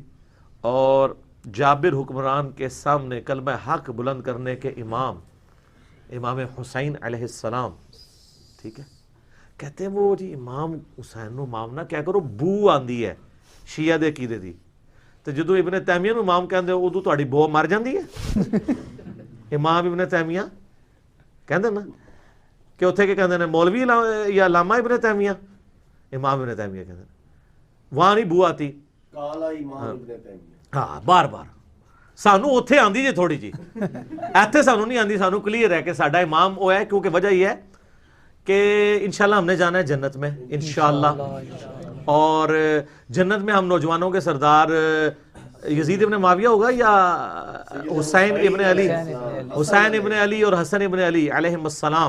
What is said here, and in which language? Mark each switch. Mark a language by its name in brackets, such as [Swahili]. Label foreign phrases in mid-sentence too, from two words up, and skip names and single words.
[Urdu] اور جابر حکمران کے سامنے کلمہ حق بلند کرنے کے امام حسین علیہ السلام. ٹھیک ہے. کہتے ہیں وہ جی [Punjabi] امام حسین نو امام نہ کیا کرو, بو آندی ہے شیعہ دے عقیدے دی. تو جدو ابن تیمیہ نو امام کہندے ادو تہاڈی بو مر جاندی ہے. امام ابن تیمیہ کہندے نا کہ اتنے کے کہندے نے مولوی یا علامہ ابن تیمیہ, امام ابن تیمیہ کہندے [Urdu] وہاں نہیں بو آتی. [Punjabi] کالا امام ابن تیمیہ. ہاں بار بار سانو اتنے آندی جی تھوڑی جی, ایتھے سانو نہیں آندی. سانو کلیئر ہے کہ ساڈا امام وہ ہے, [Urdu] کیونکہ وجہ یہ ہے کہ انشاءاللہ ہم نے جانا ہے جنت میں انشاءاللہ. اور جنت میں ہم نوجوانوں کے سردار یزید ابن معاویہ ہوگا یا حسین ابن علی اور حسن ابن علی علیہم السلام.